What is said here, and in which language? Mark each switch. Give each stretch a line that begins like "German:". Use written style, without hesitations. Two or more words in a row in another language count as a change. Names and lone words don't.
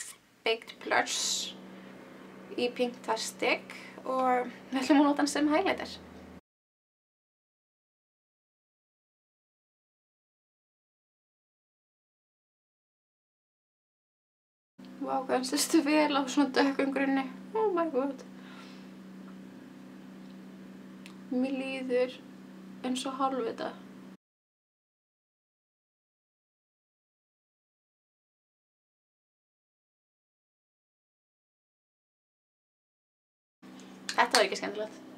Icelandic: Baked Plush í Pinktastic og við ætlum að nota hann sem highlighter. Vá, hvað hann sérstu vel á svona dökkum grunni.
English: Oh my god.
Icelandic: Mér líður eins og hálfvita. Þetta var ekki skemmtilegt.